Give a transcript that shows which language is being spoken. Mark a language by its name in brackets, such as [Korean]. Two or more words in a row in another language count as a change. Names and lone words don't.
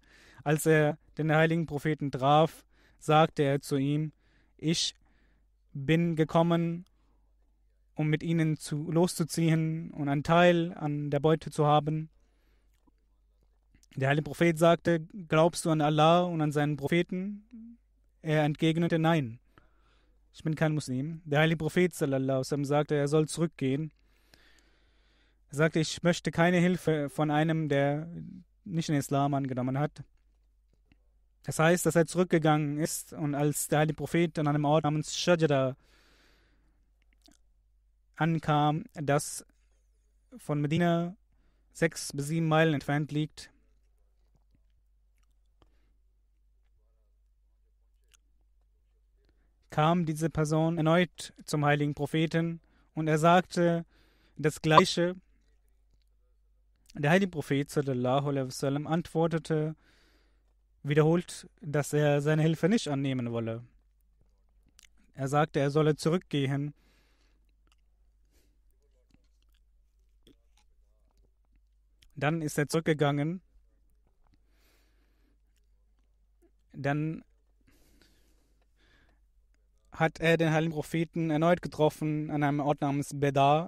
[German] Als er den heiligen Propheten traf, sagte er zu ihm, ich bin gekommen, um mit ihnen loszuziehen und einen Teil an der Beute zu haben. Der heilige Prophet sagte, glaubst du an Allah und an seinen Propheten? Er entgegnete, nein, ich bin kein Muslim. Der heilige Prophet [Arabic] صلى الله عليه وسلم [German] sagte, er soll zurückgehen. Er sagte, ich möchte keine Hilfe von einem, der nicht den Islam angenommen hat. Das heißt, dass er zurückgegangen ist und als der heilige Prophet an einem Ort namens Shajara ankam, das von Medina 6 bis 7 Meilen entfernt liegt, kam diese Person erneut zum heiligen Propheten und er sagte das Gleiche. Der heilige Prophet [Arabic] صلى الله عليه وسلم [German] antwortete wiederholt, dass er seine Hilfe nicht annehmen wolle. Er sagte, er solle zurückgehen. Dann ist er zurückgegangen. Dann hat er den heiligen Propheten erneut getroffen an einem Ort namens Beda.